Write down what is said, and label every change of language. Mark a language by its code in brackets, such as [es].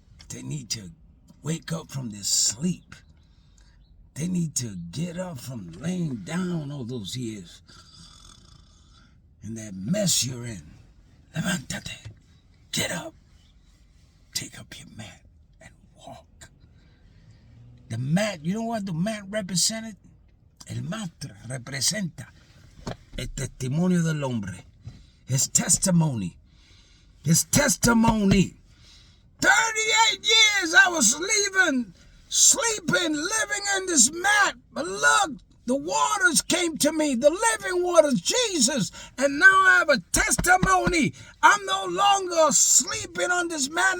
[en] They need to wake up from this sleep. They need to get up from laying down all those years and that mess you're in. Levántate. Get up. Take up your mat and walk. The mat, you know what the mat represented? [es] El mat representa el testimonio del hombre. [en] His testimony. His testimony. 38 years I was sleeping, living in this mat. But look, the waters came to me, the living waters, Jesus. And now I have a testimony. I'm no longer sleeping on this mat.